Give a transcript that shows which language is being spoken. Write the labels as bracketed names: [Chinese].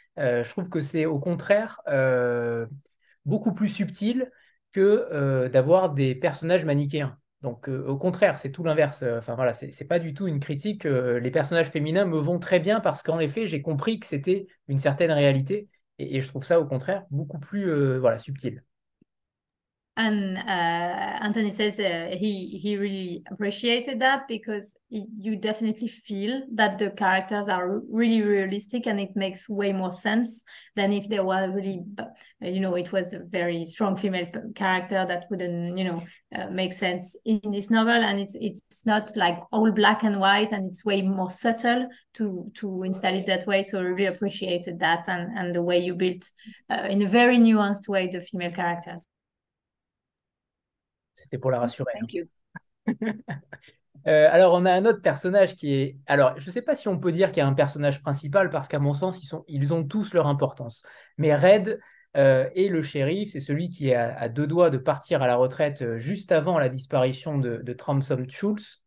[French] Je trouve que c'est au contraire beaucoup plus subtil que d'avoir des personnages manichéens. Donc au contraire, c'est tout l'inverse. Enfin voilà, c'est pas du tout une critique. Les personnages féminins me vont très bien parce qu'en effet, j'ai compris que c'était une certaine réalité et je trouve ça au contraire beaucoup plus voilà, subtil. [English] And Anthony says he really appreciated that because you definitely feel that the characters are really realistic and it makes way more sense than if they were really, it was a very strong female character that wouldn't, make sense in this novel. And it's not like all black and white, and it's way more subtle to install it that way. So I really appreciated that and the way you built in a very nuanced way the female characters. [French] C'était pour la rassurer. [English] Thank you. [French] Alors, on a un autre personnage qui est... Alors, je ne sais pas si on peut dire qu'il y a un personnage principal, parce qu'à mon sens, ils ont tous leur importance. Mais Red est le shérif, c'est celui qui est à deux doigts de partir à la retraite juste avant la disparition de Thompson Schultz.